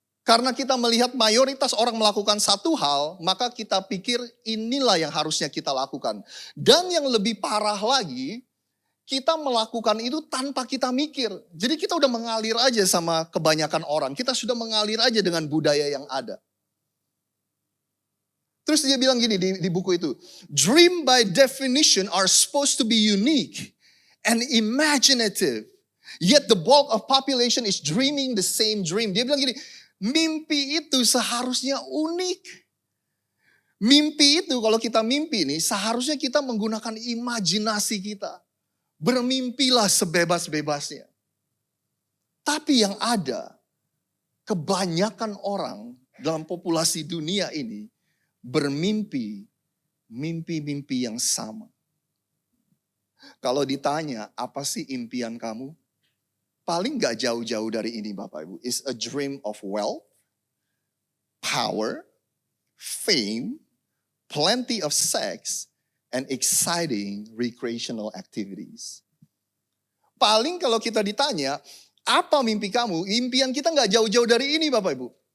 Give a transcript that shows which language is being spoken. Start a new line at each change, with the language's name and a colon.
Indonesian: Karena kita melihat mayoritas orang melakukan satu hal, maka kita pikir inilah yang harusnya kita lakukan. Dan yang lebih parah lagi, kita melakukan itu tanpa kita mikir. Jadi kita udah mengalir aja sama kebanyakan orang. Kita sudah mengalir aja dengan budaya yang ada. Terus dia bilang gini di buku itu.
English: Dream by definition are supposed to be unique and imaginative. Yet the bulk of population is dreaming the same dream.
Indonesian: Dia bilang gini, mimpi itu seharusnya unik. Mimpi itu kalau kita mimpi nih seharusnya kita menggunakan imajinasi kita. Bermimpilah sebebas-bebasnya. Tapi yang ada, kebanyakan orang dalam populasi dunia ini bermimpi mimpi-mimpi yang sama. Kalau ditanya, apa sih impian kamu? paling gak jauh-jauh dari ini Bapak Ibu.
English: Is a dream of wealth, power, fame, plenty of sex, and exciting recreational activities.
Indonesian: Paling kalau kita ditanya, apa mimpi kamu? Impian kita gak jauh-jauh dari ini Bapak Ibu.